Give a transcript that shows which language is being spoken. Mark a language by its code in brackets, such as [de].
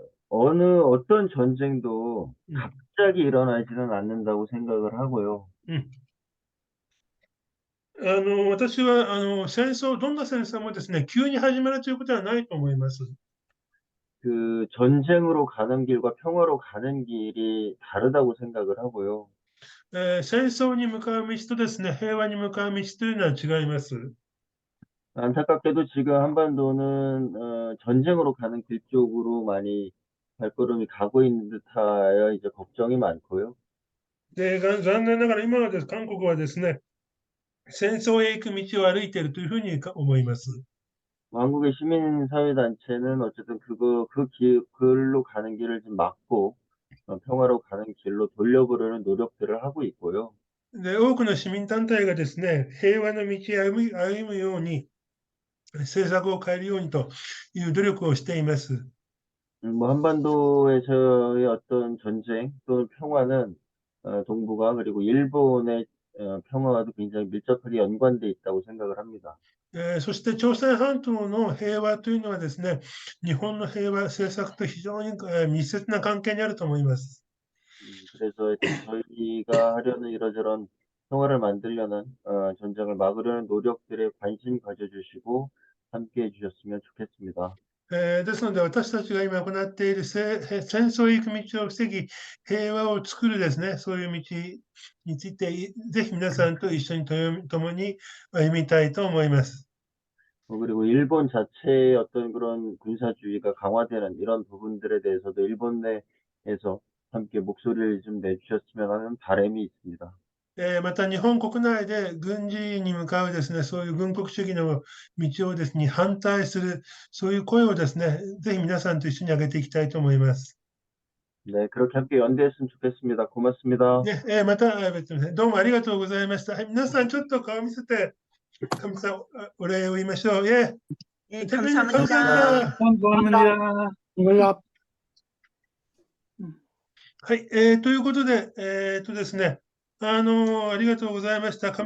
[ko] 어떤 전쟁도 갑자기 일어나지는 않는다고 생각을 하고요. [ja] 私はどんな戦争もですね、急に始まるということはないと思います。 [ko] 전쟁으로 가는 길과 평화로 가는 길이 다르다고 생각을 하고요. [ja] 戦争に向かう道とですね、平和に向かう道というのは違います。 [ko] 안타깝게도 지금 한반도는 전쟁으로 가는 길 쪽으로 많이 발걸음이 가고 있는 듯하여 이제 걱정이 많고요. [ja] で、残念ながら今はです、韓国はですね、戦争へ行く道を歩いているというふうに思います。 [ko] 한국의 시민사회단체는 어쨌든 그걸로 가는 길을 좀 막고, 평화로 가는 길로 돌려보려는 노력들을 하고 있고요. [ja] で、多くの市民団体がですね、平和の道を歩むように、政策を変えるようにという努力をしています。 [ko] 한반도에서의 어떤 전쟁 또는 평화는 동북아 그리고 일본의 평화와도 굉장히 밀접하게 연관돼 있다고 생각을 합니다. [ja] そして朝鮮半島の平和というのはですね、日本の平和政策と非常に密接な関係にあると思います。 [ko] 그래서 저희가 하려는 이러저런 평화를 만들려는 전쟁을 막으려는 노력들에 관심 가져주시고 함께 해주셨으면 좋겠습니다. [ja] ですので、私たちが今行っている戦争へ行く道を防ぎ、平和を作るですね、そういう道について、ぜひ皆さんと一緒に共に歩みたいと思います。 [ko] 그리고 일본 자체의 어떤 그런 군사주의가 강화되는 이런 부분들에 대해서도 일본 내에서 함께 목소리를 좀 내주셨으면 하는 바람이 있습니다. また日本国内で軍事に向かうですね、そういう軍国主義の道をですね、反対する、そういう声をですね、ぜひ皆さんと一緒に上げていきたいと思います。 네, 그렇게 함께 연대했으면 좋겠습니다. 고맙습니다. [ja] ね、また、どうもありがとうございました。はい、皆さんちょっと顔見せて、神様お礼を言いましょう。 [ko] 예, 대표님 감사합니다. 감사합니다. [ja] はい、ということで、ですね、ありがとうございました。